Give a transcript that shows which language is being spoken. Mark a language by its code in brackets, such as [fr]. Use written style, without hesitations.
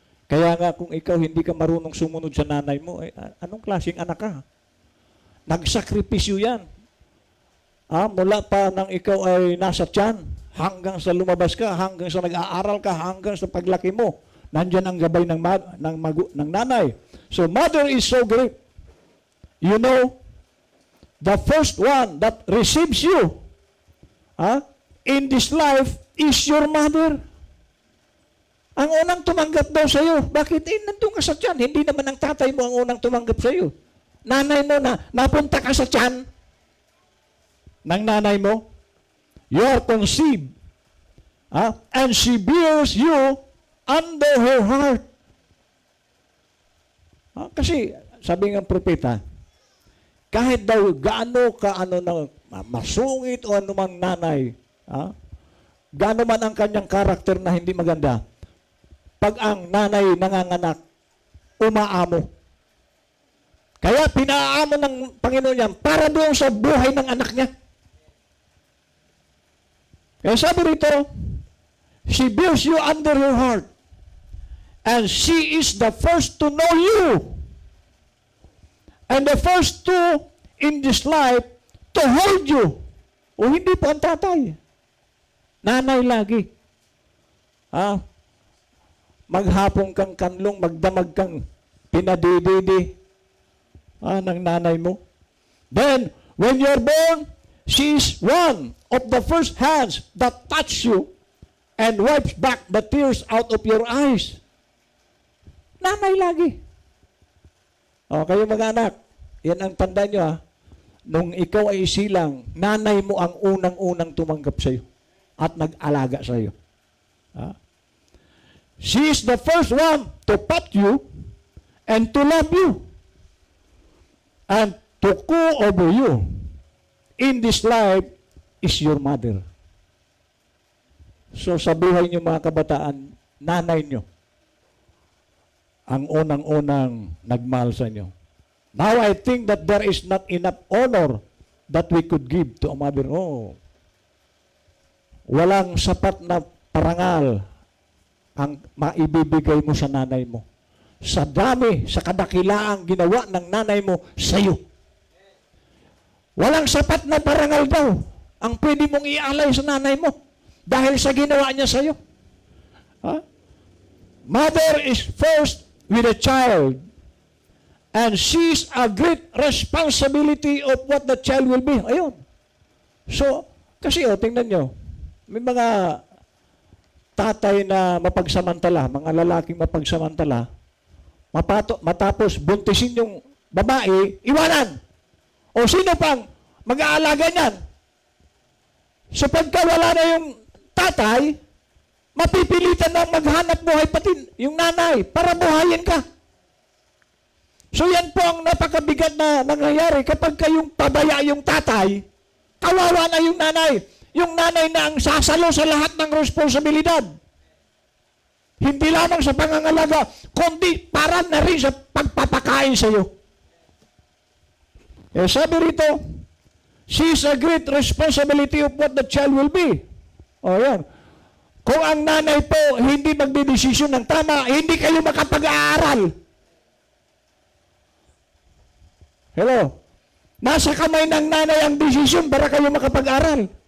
[tl] Kaya nga kung ikaw hindi ka marunong sumunod sa nanay mo, anong klaseng anak ka? Nagsakripisyo yan. Mula pa nang ikaw ay nasa tiyan, hanggang sa lumabas ka, hanggang sa nag-aaral ka, hanggang sa paglaki mo, nandyan ang gabay ng nanay. [en] So, Mother is so great. You know, the first one that receives you in this life is your mother. [tl] Ang unang tumanggap daw sa iyo. Bakit? Nandun ka sa tiyan. Hindi naman ang tatay mo ang unang tumanggap sa iyo. Nanay mo napunta ka sa tiyan ng nanay mo. [en] You are conceived. And she bears you under her heart. [tl] Kasi, sabi ng propeta, kahit daw gaano ka masungit o anumang nanay, gaano man ang kanyang karakter na hindi maganda, pag ang nanay nanganganak, umaamo. Kaya pinaamo ng Panginoon yan para doon sa buhay ng anak niya. Kaya sabi rito, [en] she bears you under her heart, and she is the first to know you, and the first to in this life to hold you. [tl] O hindi po ang tatay. Nanay lagi. Maghapong kang kanlong, magdamag kang pinadididi ng nanay mo. [en] Then, when you're born, she is one of the first hands that touch you and wipes back the tears out of your eyes. [tl] Nanay lagi. Kayo mga anak, yan ang tanda nyo nung ikaw ay isilang, nanay mo ang unang-unang tumanggap sa iyo at nag-alaga sa iyo. [en] She is the first one to pat you and to love you and to coo over you. In this life is your mother. [tl] So sa buhay niyo mga kabataan, nanay niyo ang unang-unang nagmahal sa inyo. [en] Now I think that there is not enough honor that we could give to a mother. [tl] Walang sapat na parangal ang maibibigay mo sa nanay mo. Sa dami, sa kadakilaang ginawa ng nanay mo sa iyo. Walang sapat na parangal daw ang pwede mong ialay sa nanay mo dahil sa ginawa niya sa iyo. [en] Mother is first with a child, and sees a great responsibility of what the child will be. [tl] Ayun. So, kasi tingnan nyo, may mga tatay na mapagsamantala, mga lalaking mapagsamantala, matapos buntisin yung babae, iwanan. O sino pang mag-aalaga niyan? So pagka wala na yung tatay, mapipilitan na maghanap buhay pati yung nanay para buhayin ka. So yan po ang napakabigat na nangyayari kapag kayong pabaya yung tatay, kawawa na yung nanay. Yung nanay na ang sasalo sa lahat ng responsibilidad. Hindi lamang sa pangangalaga, kundi para na rin sa pagpapakain sa iyo. Eh, sabi rito, [en] sees a great responsibility of what the child will be. [tl] O yan. Kung ang nanay po hindi magdidesisyon ng tama, hindi kayo makapag-aaral. Hello? Nasa kamay ng nanay ang desisyon para kayo makapag-aral.